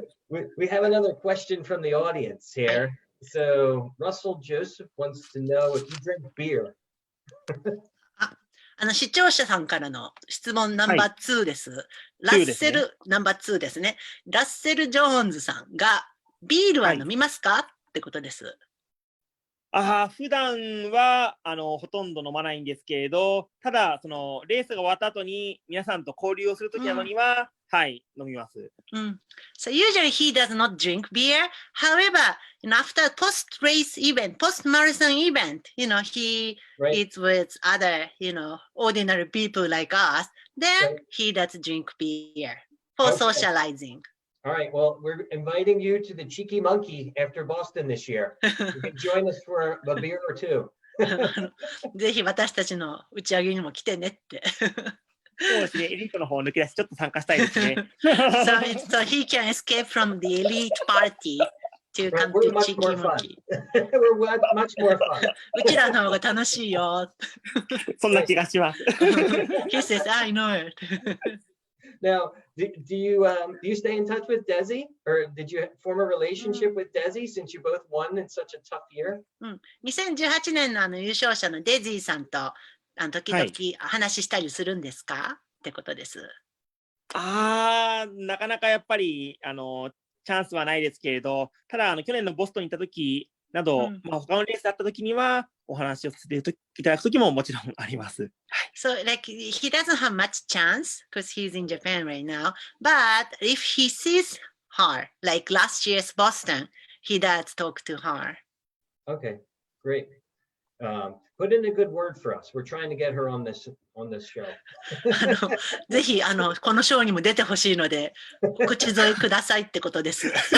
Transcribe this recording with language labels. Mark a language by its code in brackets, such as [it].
[en] We have another question from the audience here. So Russell Joseph wants to know if you drink beer. [ja] 視聴者さんからの質問ナンバー2です。ラッセル、ナンバー2ですね。ラッセル・ジョーンズさんがビールは飲みますか、ってことです。普段はほとんど飲まないんですけれど、ただそのレースが終わった後に皆さんと交流をするときなどには、はい、飲みます。 [en] So usually he does not drink beer. However, after post-race event, post-marathon event, he eats with other, ordinary people like us. Then he does drink beer for socializing. All right. Well, we're inviting you to the Cheeky Monkey after Boston this year. You can join us for a beer or two. [ja] ぜひ私たちの打ち上げにも来てねって。そうですね。エリートの方を抜け出しちょっと参加したいですね。 [en] so he can escape from the elite party to come to Cheeky Monkey. We're much more fun. [ja] うちらの方が楽しいよ。そんな気がします。 [en] He says, I know it. Now, do you stay in touch with Desi, or did you form a relationship with Desi since you both won in such a tough year? [ja] 2018年の優勝者のデジーさんと時々話したりするんですか、ってことです。なかなかやっぱりチャンスはないですけれど、ただ去年のボストンに行った時など、他のレースだった時にはお話をさせていただく時ももちろんあります。 [en] So like he doesn't have much chance because he's in Japan right now. But if he sees her, like last year's Boston, he does talk to her. Okay, great. Put in a good word for us. We're trying to get her on this show. [ja] ぜひこのショーにも出てほしいので、口添えくださいってことです。